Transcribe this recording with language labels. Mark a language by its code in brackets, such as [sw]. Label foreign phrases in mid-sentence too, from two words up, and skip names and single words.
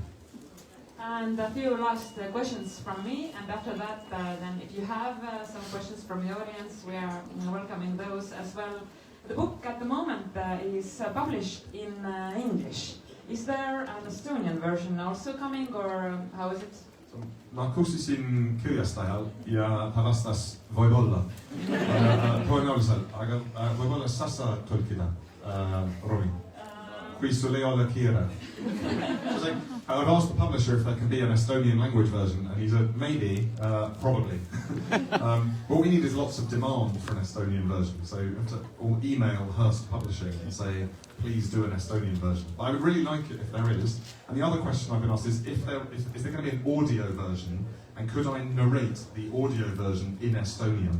[en] And a few last questions from me, and after that, then if you have some questions from the audience, we are welcoming those as well. The book at the moment is published in English. Is there an Estonian version also coming, or how is it? [et] Ma küsisin kirjastajal ja ta vastas võib-olla, tõenäoliselt, aga võib-olla sa saad tõlkida, Romi, kui sul ei ole kiire. [en] I've asked the publisher if there can be an Estonian language version, and he said maybe, probably. What we need is lots of demand for an Estonian version, so you have to email Hearst Publishing and say, please do an Estonian version. But I would really like it if there is. And the other question I've been asked is, is there going to be an audio version, and could I narrate the audio version in Estonian?